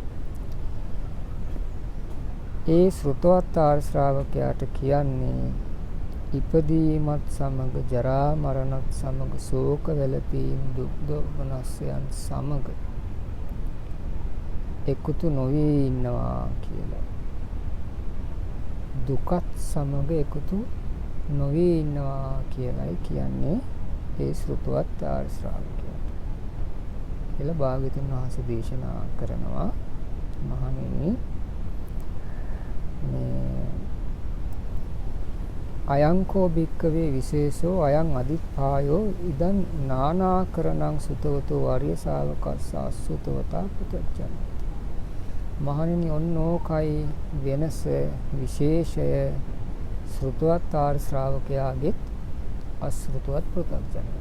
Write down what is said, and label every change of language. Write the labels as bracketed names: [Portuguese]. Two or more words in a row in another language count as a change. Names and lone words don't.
[Sinhala] ඒ ශ්‍රුතවත් ආර්ය ශ්‍රාවකයාට කියන්නේ ඉපදීමත් සමග ජරා මරණත් සමග ශෝක වැළපීම් දුක් දෝමනස්යන් සමග එකතු නොවී ඉන්නවා කියලා. දුකත් සමග එකතු නොවී ඉන්නවා කියලායි කියන්නේ ඒ ශ්‍රුතවත් ආර්ය ශ්‍රාවකයාට. කියලා භාග්‍යවතුන් වහන්සේ දේශනා කරනවා මහණෙනි [Pali] අයංකෝ භික්කවේ විශේෂෝ අයං අදිප්පායෝ ඉදන් නානාකරණං සුතවතෝ ආර්ය ශාවකස්ස අසුතවතා පුතච්චන. [Sinhala] මහණෙනි ඔන්නෝකයි වෙනස විශේෂය ශ්‍රුතවත් ආර්ය ශ්‍රාවකයාගේ අශ්‍රුතවත් පෘථග්ජනයා.